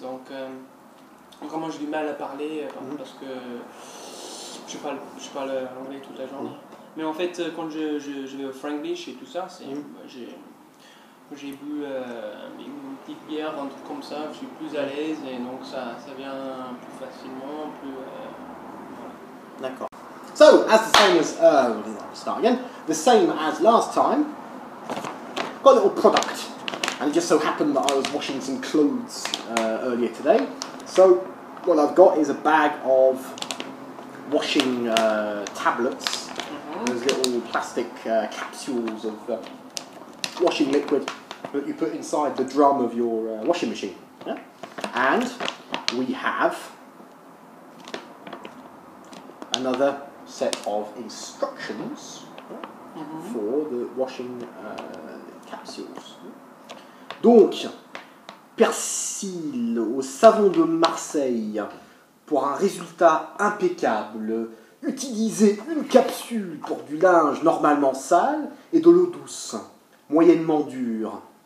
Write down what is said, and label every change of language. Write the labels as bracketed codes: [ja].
[fr] Donc, vraiment, j'ai du mal à parler parce que je parle anglais toute la journée. Mais en fait, quand je vais au Franglish et tout ça, j'ai bu une petite bière, un truc comme ça, je suis plus à l'aise et donc ça vient plus facilement, D'accord. [en] So, the same as last time, got a little product, and it just so happened that I was washing some clothes earlier today. So, what I've got is a bag of washing tablets. Those little plastic capsules of washing liquid that you put inside the drum of your washing machine. Yeah? And we have another set of instructions for the washing capsules. [fr] Donc, persil au savon de Marseille pour un résultat impeccable. Utilisez une capsule pour du linge normalement sale et de l'eau douce, moyennement dure.